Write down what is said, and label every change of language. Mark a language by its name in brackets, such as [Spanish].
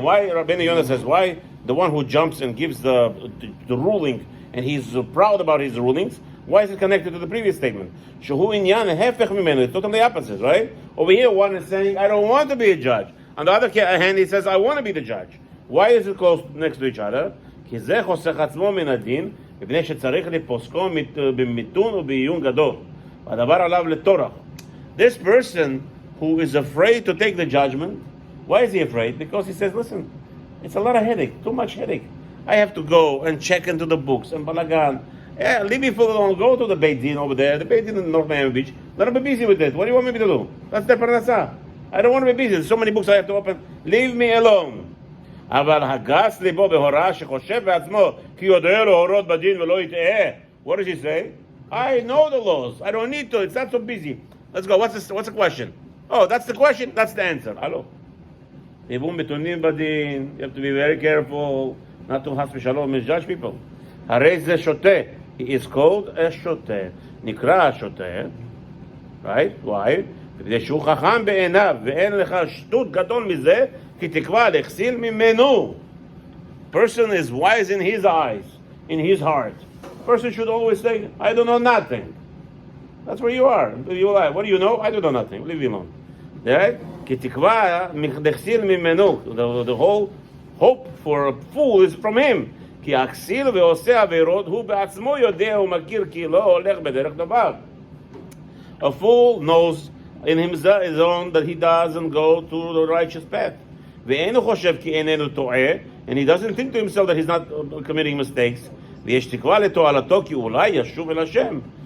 [English] Why Rabeinu Yonah says, why the one who jumps and gives the ruling and he's proud about his rulings? Why is it connected to the previous statement? [Hebrew] Shehu inyan hefech mimenu. [English] It's totally opposite, right? Over here, one is saying, I don't want to be a judge. On the other hand, he says, I want to be the judge. Why is it close next to each other? [Hebrew] כי זה חוסך עצמו מן הדין, מפני שצריך לפוסקו במיתון ובעיון גדול. והדבר עליו לטורח. [English] This person who is afraid to take the judgment, why is he afraid? Because he says, listen, it's a lot of headache, too much headache. I have to go and check into the books and balagan. Yeah, leave me for alone. Go to the Beit Din over there, the Beit Din in North Miami Beach. Let them be busy with it. What do you want me to do? That's their parnasa. I don't want to be busy. There's so many books I have to open. Leave me alone. [Hebrew] אבל הגס ליבו בהוראה שחושב בעצמו כי יודע להורות בדין ולא יטעה. [English] What does he say? I know the laws. I don't need to. It's not so busy. Let's go. What's the question? Oh, that's the question. That's the answer. Hello. You have to be very careful not to has v'shalom misjudge people. [Hebrew] הרי זה שוטה. [English] He is called a שוטה. [Hebrew] נקרא שוטה. [English] Right? Why? [Hebrew] כדי שהוא חכם בעיניו ואין לך שטות גדול מזה כי תקווה להחסיל ממנו. [English] Person is wise in his eyes, in his heart. Person should always say, I don't know nothing. That's where you are. What do you know? I don't know nothing. Leave me alone. Right? [Hebrew] כי תקווה להחסיל ממנו. [English] The whole hope for a fool is from him. [Hebrew] כי הכסיל ועושה עבירות הוא בעצמו יודע ומכיר כי לא הולך בדרך דבר. [English] A fool knows in his own that he doesn't go to the righteous path. [Hebrew] ואינו חושב כי איננו טועה, [English] and he doesn't think to himself that he's not committing mistakes. [Hebrew] ויש תקווה לתועלתו כי אולי ישוב אל השם.